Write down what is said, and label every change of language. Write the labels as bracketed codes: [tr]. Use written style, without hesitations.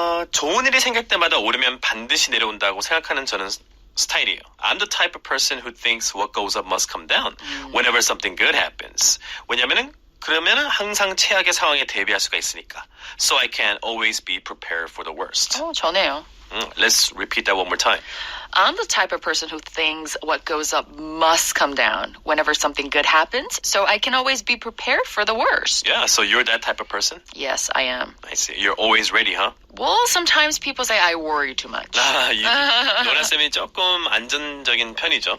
[ko] 좋은 일이 생길 때마다 오르면 반드시 내려온다고 생각하는 저는 스타일이에요. [en] I'm the type of person who thinks what goes up must come down whenever something good happens. [ko] 왜냐면은 그러면은 항상 최악의 상황에 대비할 수가 있으니까. [en] So I can always be prepared for the worst. [ko] 전해요. [en] Let's repeat that one more time. I'm the type of person who thinks what goes up must come down whenever something good happens, so I can always be prepared for the worst. Yeah, so you're that type of person? Yes, I am. I see. You're always ready, huh? Well, sometimes people say I worry too much. [ko] 노라쌤이 조금 안전적인 편이죠.